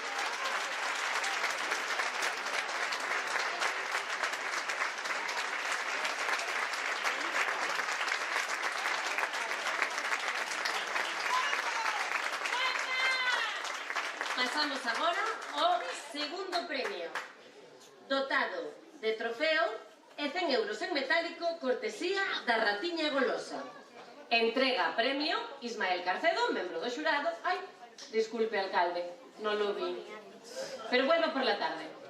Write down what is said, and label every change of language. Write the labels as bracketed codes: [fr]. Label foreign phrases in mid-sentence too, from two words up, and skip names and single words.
[gl] Pasamos agora ao segundo premio, dotado de trofeo e 100 euros en metálico, cortesía da Ratiña Golosa. Entrega premio Ismael Carcedo, membro do xurado. [es] Ai, disculpe, alcalde, non lo vi, pero vuelvo por la tarde.